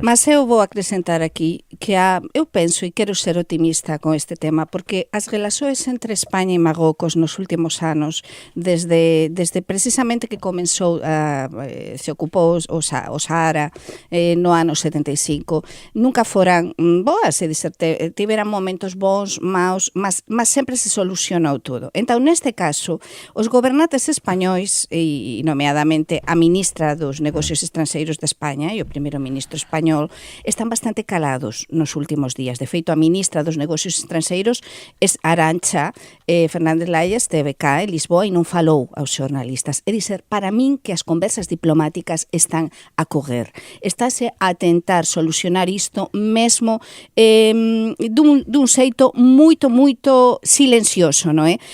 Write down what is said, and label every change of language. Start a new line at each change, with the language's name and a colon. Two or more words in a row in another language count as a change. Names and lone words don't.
Portuguese: Mas eu vou acrescentar aqui que eu penso e quero ser otimista com este tema, porque as relações entre Espanha e Marrocos nos últimos anos, desde precisamente que começou, se ocupou o Sahara no ano 75, nunca foram boas, é dizer, tiveram momentos bons, maus, mas sempre se solucionou tudo. Então, neste caso, os gobernantes espanhóis, e nomeadamente a ministra dos Negocios Estrangeiros de Espanha e o primeiro-ministro espanhol,
Galician: están bastante calados nos últimos días. De feito, a ministra dos Negocios Estrangeiros, Arantxa Fernández Laia, esteve cá en Lisboa e non falou aos xornalistas. É dizer, para min que as conversas diplomáticas están a correr. Estáse a tentar solucionar isto mesmo dun xeito moito silencioso, non é?